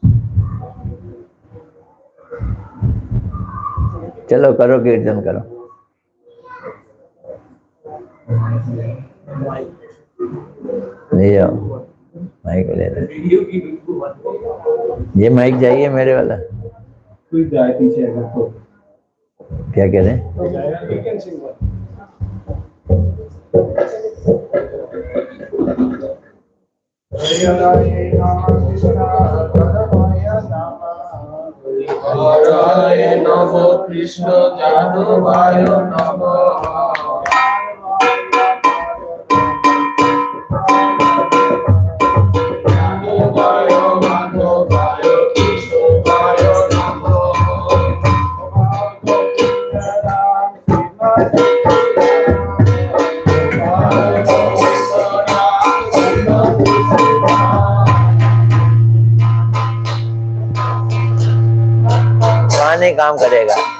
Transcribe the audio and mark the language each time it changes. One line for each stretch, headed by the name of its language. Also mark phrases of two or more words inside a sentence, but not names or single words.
Hindi: चलो करो कीर्तन करो। ले जाओ माइक ले लो। ये माइक चाहिए मेरे वाला। कोई गाय पीछे है तो क्या कह रहे हैं?
English: you can sing one.
Sanskrit: হরায় নম কৃষ্ণ যাদবায় নমঃ। যাদবায় মাধবায় কৃষ্ণায় নমঃ।
Hindi: वहाँ नहीं काम करेगा।